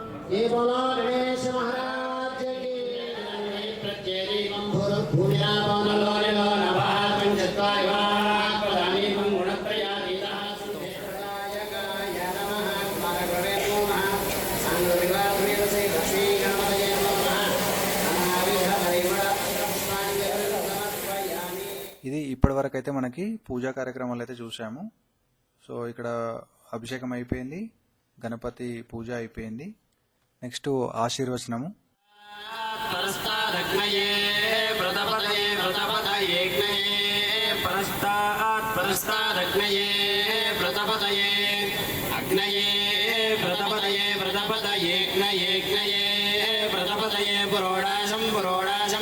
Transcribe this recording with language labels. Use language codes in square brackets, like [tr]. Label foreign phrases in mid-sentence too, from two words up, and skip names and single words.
[hi] ये बोलो गणेश महाराज की [sa] प्रत्येकं भूमिरापो नलो निलो नभः पंचत्वारि वाक्पदानीकं गुणत्रयातीतः सुदेवदायकाय नमः कुमारगणे नमः सांगविवादमेवसे लक्ष्मी गणपतये नमः अनाविध परिमళ पुष्पाञ्जलिं समर्पयामि। [te] ఇది ఇప్పటివరకు అయితే మనకి పూజా కార్యక్రమాలు అయితే చూసాము. సో ఇక్కడ అభిషేకం అయిపోయింది, గణపతి పూజ అయిపోయింది. నెక్స్ట్ ఆశీర్వచనము. [sa] परस्तादग्नये व्रतपतये व्रतपतयेग्नये परस्तादग्नये व्रतपतये अग्नये व्रतपतये व्रतपतयेग्नयेग्नये व्रतपतये पुरोडाशं पुरोडाशं